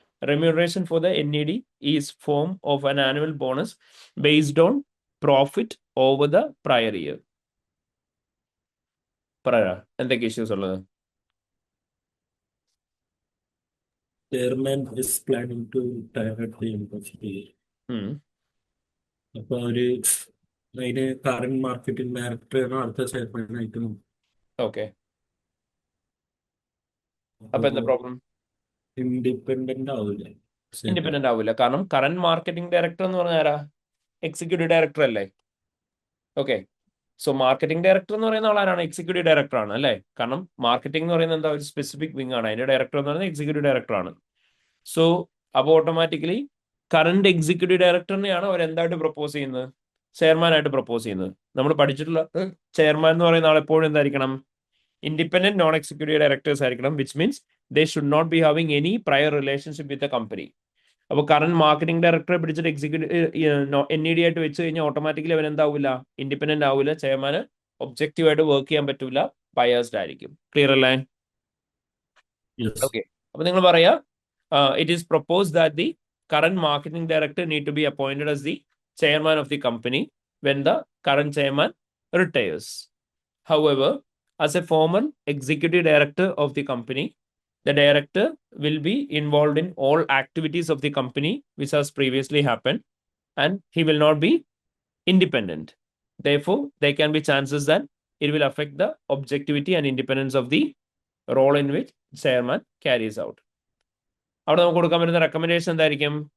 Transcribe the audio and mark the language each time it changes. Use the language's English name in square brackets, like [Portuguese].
[English] Remuneration for the NED is form of an annual bonus based on profit over the prior year. [Malayalam] എന്തൊക്കെ issues ഉള്ളത്? [English] Chairman is planning to retire at the end of the year. [Malayalam] അപ്പൊ അവര് അതിന് current marketing ഡയറക്ടറാണ് അടുത്ത chairman ആയിട്ട് നോക്കും. Okay, അപ്പൊ എന്താ പ്രോബ്ലം? ഇൻഡിപെൻഡന്റ് ആവില്ല. ഇൻഡിപെൻഡന്റ് ആവില്ല, കാരണം കറന്റ് മാർക്കറ്റിംഗ് ഡയറക്ടർ എന്ന് പറഞ്ഞാൽ ആരാ? എക്സിക്യൂട്ടീവ് ഡയറക്ടർ അല്ലേ? ഓക്കെ, സോ മാർക്കറ്റിംഗ് ഡയറക്ടർ എന്ന് പറയുന്ന ആളാരാണ്? എക്സിക്യൂട്ടീവ് ഡയറക്ടർ ആണ് അല്ലേ? കാരണം മാർക്കറ്റിംഗ് എന്ന് പറയുന്നത് എന്താ, ഒരു സ്പെസിഫിക് വിങ് ആണ്. അതിന്റെ ഡയറക്ടർ എന്ന് പറയുന്നത് എക്സിക്യൂട്ടീവ് ഡയറക്ടർ ആണ്. സോ അപ്പോൾ ഓട്ടോമാറ്റിക്കലി കറന്റ് എക്സിക്യൂട്ടീവ് ഡയറക്ടറിനെയാണ് അവർ എന്തായിട്ട് പ്രപ്പോസ് ചെയ്യുന്നത്? ചെയർമാനായിട്ട് പ്രപ്പോസ് ചെയ്യുന്നത്. നമ്മൾ പഠിച്ചിട്ടുള്ള ചെയർമാൻ എന്ന് പറയുന്ന ആൾ എപ്പോഴും എന്തായിരിക്കണം? ഇൻഡിപെൻഡന്റ് നോൺ എക്സിക്യൂട്ടീവ് ഡയറക്ടേഴ്സ് ആയിരിക്കണം, [English] Which means they should not be having any prior relationship with the company. [Malayalam] അപ്പോൾ കറന്റ് മാർക്കറ്റിംഗ് ഡയറക്ടറെ പിടിച്ചിട്ട് എക്സിക്യൂട്ടീവ് NED ആയിട്ട് വെച്ച് കഴിഞ്ഞാൽ ഓട്ടോമാറ്റിക്കലി അവൻ എന്താവില്ല? ഇൻഡിപെൻഡന്റ് ആവില്ല. ചെയർമാന് ഒബ്ജക്റ്റീവ് ആയിട്ട് വർക്ക് ചെയ്യാൻ പറ്റൂല, ബയസ്ഡ് ആയിരിക്കും. ക്ലിയർ അല്ലേ? ഓക്കെ, അപ്പൊ നിങ്ങൾ പറയാ [English] it is proposed that the current marketing director need to be appointed as the chairman of the company when the current chairman retires. However, as a former executive director of the company, the director will be involved in all activities of the company which has previously happened, and he will not be independent. Therefore, there can be chances that it will affect the objectivity and independence of the role in which chairman carries out. [Malayalam] അവിടെ നമുക്ക് കൊടുക്കാൻ പറ്റുന്ന recommendation എന്തായിരിക്കും?